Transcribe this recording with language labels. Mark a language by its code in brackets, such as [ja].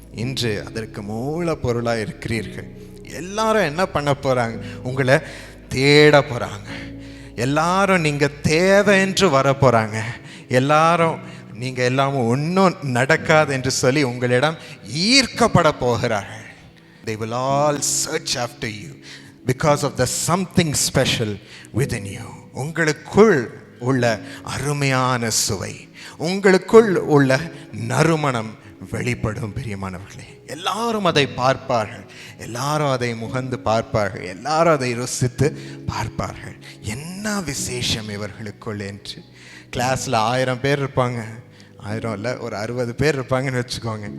[ta] இன்று அதற்கு மூலப்பொருளாக இருக்கிறீர்கள். எல்லாரும் என்ன பண்ண போகிறாங்க? உங்களை தேட போகிறாங்க. எல்லாரும் நீங்கள் தேவை என்று வர போகிறாங்க. எல்லாரும் நீங்கள் எல்லாமே ஒன்றும் நடக்காது என்று சொல்லி உங்களிடம் ஈர்க்கப்பட போகிறார்கள். [en] They will all search after you because of the something special within you. [ta] உங்களுக்குள் உள்ள அருமையான சுவை, உங்களுக்குள் உள்ள நறுமணம் வெளிப்படும். பிரியமானவர்களே, எல்லாரும் அதை பார்ப்பார்கள், எல்லாரும் அதை முகந்து பார்ப்பார்கள், எல்லாரும் அதை ருசித்து பார்ப்பார்கள். என்ன விசேஷம் இவர்களுக்குள் என்று. கிளாஸில் 1000 பேர் இருப்பாங்க, 1000 இல்லை, ஒரு 60 பேர் இருப்பாங்கன்னு வச்சுக்கோங்க.